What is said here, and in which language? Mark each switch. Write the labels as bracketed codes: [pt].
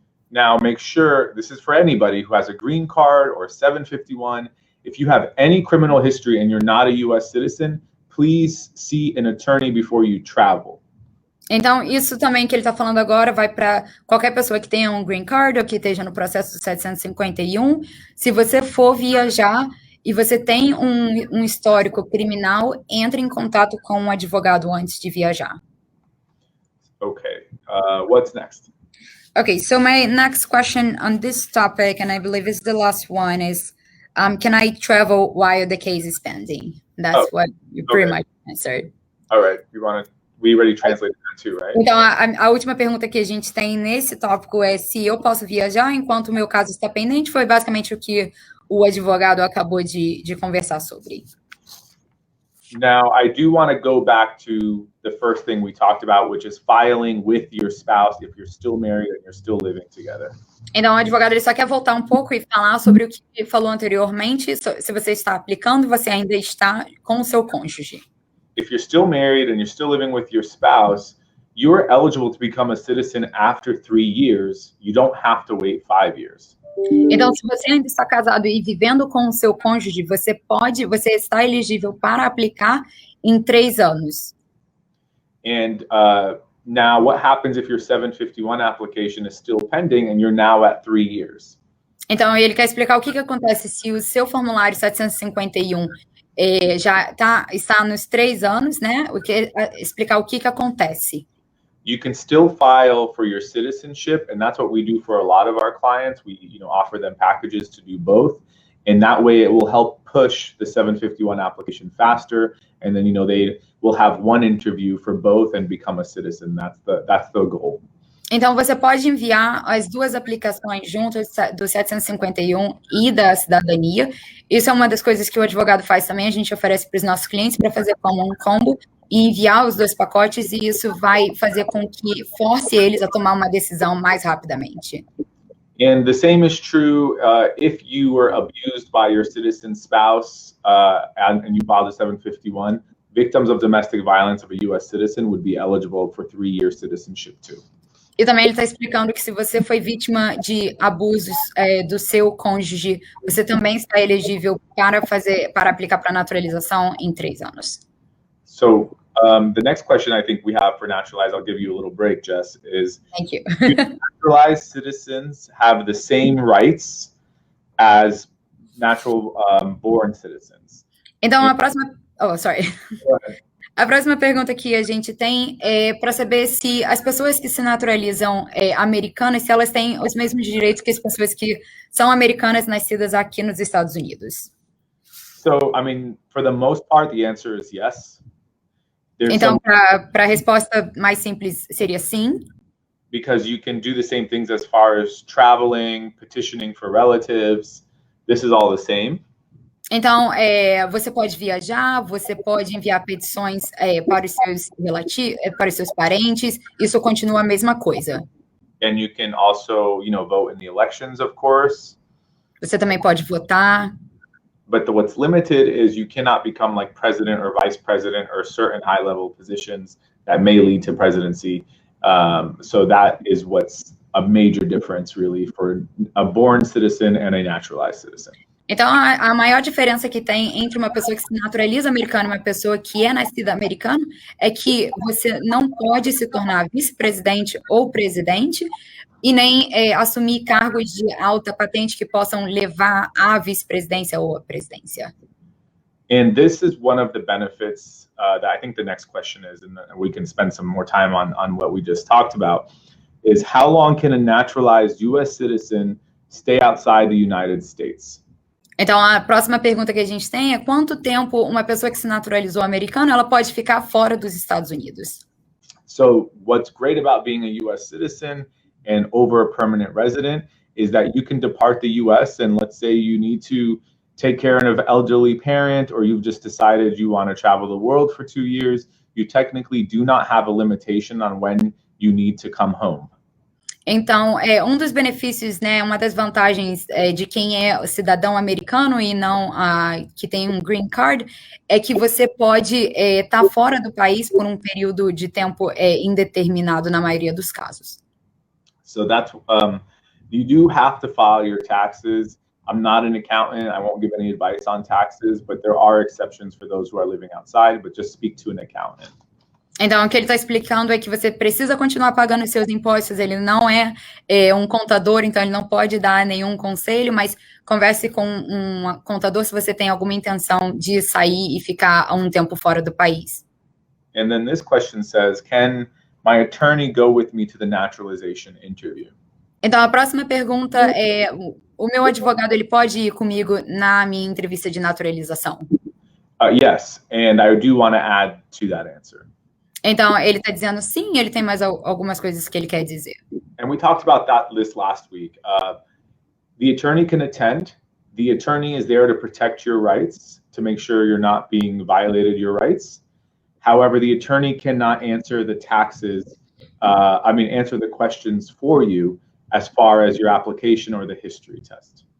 [en] Now, make sure, this is for anybody who has a green card or 751, if you have any criminal history and you're not a U.S. citizen, please see an attorney before you travel. [pt] Então, isso também que ele está falando agora vai para qualquer pessoa que tenha um green card ou que esteja no processo do 751. Se você for viajar e você tem um histórico criminal, entre em contato com um advogado antes de viajar. [en] Okay, what's next? Okay, so my next question on this topic, and I believe it's the last one, is can I travel while the case is pending? That's what you pretty much answered. All right, we already translated that too, right? [pt] Então, a última pergunta que a gente tem nesse tópico é se eu posso viajar enquanto o meu caso está pendente. Foi basicamente o que o advogado acabou de conversar sobre. [en] Now, I do want to go back to the first thing we talked about, which is filing with your spouse if you're still married and you're still living together. [pt] Então, o advogado ele só quer voltar um pouco e falar sobre o que falou anteriormente. Se você está aplicando, você ainda está com o seu cônjuge. [en] If you're still married and you're still living with your spouse, you're eligible to become a citizen after 3 years. You don't have to wait 5 years. [pt] Então, se você ainda está casado e vivendo com o seu cônjuge, você está elegível para aplicar em 3 anos. [en] And now what happens if your 751 application is still pending and you're now at 3 years? [pt] Então, ele quer explicar o que acontece se o seu formulário 751 já está nos 3 anos, né? Explicar o que acontece. [en] You can still file for your citizenship, and that's what we do for a lot of our clients. We, offer them packages to do both, and that way it will help push the 751 application faster. And then, they will have one interview for both and become a citizen. That's the goal. [pt] Então, você pode enviar as duas aplicações juntas do 751 e da cidadania. Isso é uma das coisas que o advogado faz também. A gente oferece para os nossos clientes para fazer como um combo e enviar os 2 pacotes, e isso vai fazer com que force eles a tomar uma decisão mais rapidamente. [en] And the same is true if you were abused by your citizen spouse and you filed a 751. Victims of domestic violence of a U.S. citizen would be eligible for 3-year citizenship too. [pt] E também ele está explicando que se você foi vítima de abusos do seu cônjuge, você também está elegível para aplicar para naturalização em 3 anos. [en] So the next question I think we have for Naturalized, I'll give you a little break, Jess, is Thank you. Do naturalized citizens have the same rights as natural born citizens? [pt] Então, a próxima... [en] Oh, sorry. [pt] A próxima pergunta que a gente tem é para saber se as pessoas que se naturalizam americanas, se elas têm os mesmos direitos que as pessoas que são americanas nascidas aqui nos Estados Unidos. [en] So, for the most part, the answer is yes. [pt] Então, para a resposta mais simples, seria sim. [en] Because you can do the same things as far as traveling, petitioning for relatives. This is all the same. [pt] Então, você pode viajar, você pode enviar petições para os seus para os seus parentes, isso continua a mesma coisa. [en] And you can also, vote in the elections, of course. [pt] Você também pode votar. [en] But what's limited is you cannot become like president or vice president or certain high-level positions that may lead to presidency. So that is what's a major difference, really, for a born citizen and a naturalized citizen. [pt] Então, a maior diferença que tem entre uma pessoa que se naturaliza americana e uma pessoa que é nascida americana é que você não pode se tornar vice-presidente ou presidente e nem assumir cargos de alta patente que possam levar à vice-presidência ou à presidência. [en] And this is one of the benefits that I think the next question is, and we can spend some more time on what we just talked about, is how long can a naturalized U.S. citizen stay outside the United States? [pt] Então, a próxima pergunta que a gente tem é quanto tempo uma pessoa que se naturalizou americana ela pode ficar fora dos Estados Unidos? [en] So what's great about being a U.S. citizen and over a permanent resident is that you can depart the U.S. and let's say you need to take care of an elderly parent or you've just decided you want to travel the world for 2 years, you technically do not have a limitation on when you need to come home. [pt] Então, um dos benefícios, né, uma das vantagens de quem é cidadão americano e não que tem um green card, é que você pode estar fora do país por um período de tempo indeterminado na maioria dos casos. [en] So that's, you do have to file your taxes. I'm not an accountant. I won't give any advice on taxes, but there are exceptions for those who are living outside, but just speak to an accountant. [pt] Então, o que ele está explicando é que você precisa continuar pagando os seus impostos, ele não é um contador, então ele não pode dar nenhum conselho, mas converse com um contador se você tem alguma intenção de sair e ficar um tempo fora do país. [en] And then this question says, can my attorney go with me to the naturalization interview? [pt] Então, a próxima pergunta é, o meu advogado, ele pode ir comigo na minha entrevista de naturalização? [en] Yes, and I do want to add to that answer. [pt] Então, ele está dizendo sim, ele tem mais algumas coisas que ele quer dizer. [en] And we talked about that list last week. The attorney can attend. The attorney is there to protect your rights, to make sure you're not being violated your rights. However, the attorney cannot answer the answer the questions for you as far as your application or the history test.